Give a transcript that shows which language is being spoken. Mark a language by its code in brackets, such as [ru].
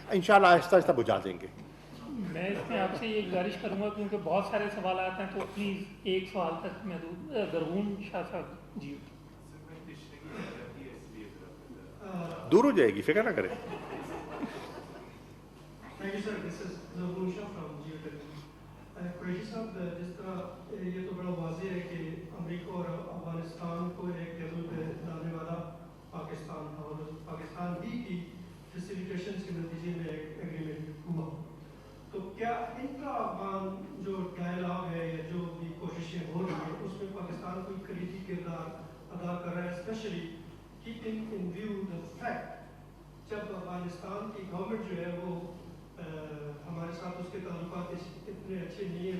[ur] انشاءاللہ آہستہ آہستہ بجھا دیں گے. میں اس میں آپ سے یہ گزارش کروں گا کیونکہ بہت سارے سوالات ہیں تو پلیز ایک سوال تک محدود. درغون شاہ صاحب جی. دور ہو جائے گی, فکر نہ کریں. [en] Thank you, sir. This is Zargun Shah from Geotech. [ur] Qureshi صاحب, جس طرح یہ تو بڑا واضح ہے کہ امریکہ اور افغانستان کو ایک ٹیبل پہ لانے والا پاکستان تھا اور پاکستان ہی کی فیسیلیٹیشن کے نتیجے میں ایک ایگریمنٹ ہوا. تو کیا انٹرا افغان جو ڈائلاگ ہے یا جو بھی کوششیں ہو رہی ہیں اس میں پاکستان کوئی کلیدی کردار ادا کر رہا ہے, [en] especially keeping in view the fact [ur] جب افغانستان کی گورنمنٹ جو ہے وہ ہمارے ساتھ اس کے تعلقات اتنے اچھے نہیں ہیں.